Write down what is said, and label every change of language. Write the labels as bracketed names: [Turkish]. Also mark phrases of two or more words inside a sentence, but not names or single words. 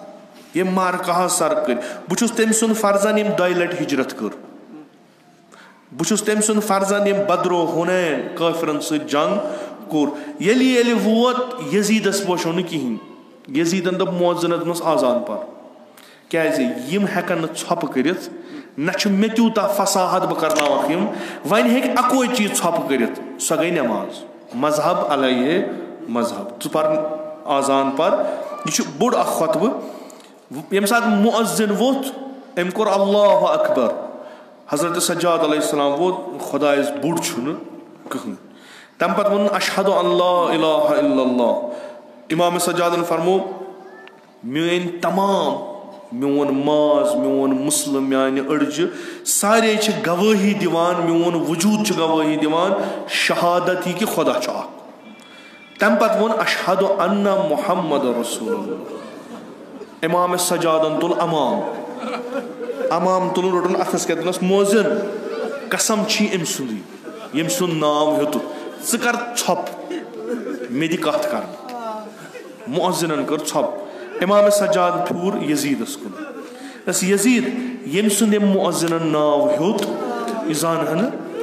[Kashmiri] بہٕ چھُس تٔمۍ سُنٛد فرزند ییٚمۍ 2 لٹہِ ہجرت کٔر بہٕ چھُس تٔمۍ سُنٛد فرزند ییٚمۍ بدرو حُنین کٲفرن سۭتۍ جنگ کوٚر ییٚلہِ ووت یزیٖدس بوشو نہٕ کِہینۍ یزیٖدن دوٚپ مؤذنس دوٚپنس آزان پر کیازِ یِم ہٮ۪کن نہٕ ژھۄپہٕ کٔرِتھ نہ چھُ مےٚ تیوٗتاہ فصاحت بہٕ کرناوکھ یِم وۄنۍ ہیٚکہِ اکوے چیٖز ژھۄپہٕ کٔرِتھ سۄ گٔے نٮ۪ماز مذہب علیہ مذہب ژٕ پر آزان پر یہِ چھُ بوٚڑ اکھ خۄطبہٕ ییٚمہِ ساتہٕ مؤذن ووٚتھ أمۍ کوٚر [Arabic] اللہ اکبر [Kashmiri] حضرت سجاد [Arabic] علیہ السلام [Kashmiri] ووت خۄدایس بوٚڑ چھُنہٕ کٕہٕنۍ تمہِ پتہٕ ووٚن [Arabic] اشہد ان لا الہ الا اللہ [Kashmiri] امام سجادن فرمو میٲنۍ تمام میون ماز میون مسلم میانہِ أڑجہِ سارے چھِ گوٲہی دِوان میون وجوٗد چھُ گوٲہی دِوان شہادت یہِ کہِ خۄدا چھُ اکھ تمہِ پتہٕ ووٚن [Arabic] اشہد ان محمد رسول اللہ [Kashmiri] امام سجادن تُل امام تُلُن روٚٹُن اتھس کٮ۪تھ دوٚپنس مؤذن قسم چھی أمۍ سُنٛدٕے ییٚمۍ سُنٛد ناو ہیوٚتُکھ ژٕ کر ژھۄپہٕ مےٚ دِ کتھ کرنہٕ مؤذنن کٔر ژھۄپہٕ امام سجاد پھیوٗر یزیٖدس کُن دس یزیٖد ییٚمۍ سُنٛد أمۍ مؤذنن ناو ہیوٚت یہِ زانہٕ ہنہٕ